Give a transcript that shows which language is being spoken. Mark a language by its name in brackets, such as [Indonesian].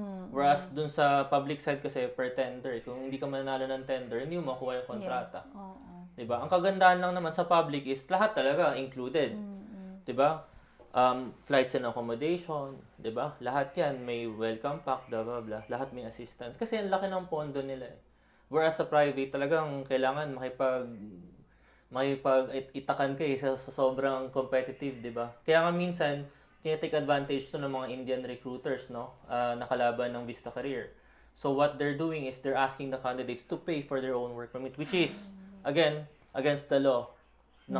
[Filipino] Whereas dun sa public side kasi per tender, kung hindi ka manalo ng tender, hindi mo makuha yung kontrata. Diba? Ang kagandahan lang naman sa public is lahat talaga included. Diba? Flights and accommodation, diba? Lahat yan, may welcome pack, blah, blah, blah. Lahat may assistance. Kasi ang laki ng pondo nila eh. Whereas sa private, talagang kailangan makipag-itakan ka eh sa sobrang competitive, diba? Kaya nga minsan, tinitake advantage to ng mga Indian recruiters, no? Nakalaban ng Vista Career. [English] So what they're doing is they're asking the candidates to pay for their own work permit, which is, again, against the law ng